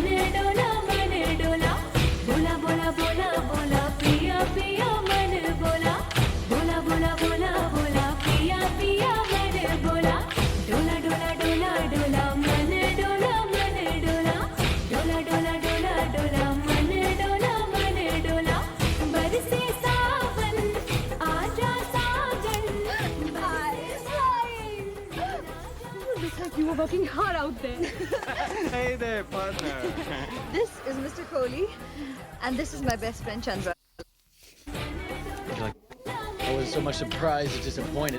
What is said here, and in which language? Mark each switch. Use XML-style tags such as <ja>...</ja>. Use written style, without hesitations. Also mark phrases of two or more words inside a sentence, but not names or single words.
<hi>डोला मन डोला बोला बोला बोला बोला पिया पिया मन बोला बोला बोला बोला बोला पिया पिया मन बोला डोला डोला डोला डोला मन डोला मन डोला डोला डोला डोला डोला मन डोला मन डोला बरसे सावन आजा साजन</hi> <en>Looks like you were working hard out there. Hey there, partner. This is Mr. Kohli, and this is my best friend Chandra. I was so much surprised and disappointed.</en>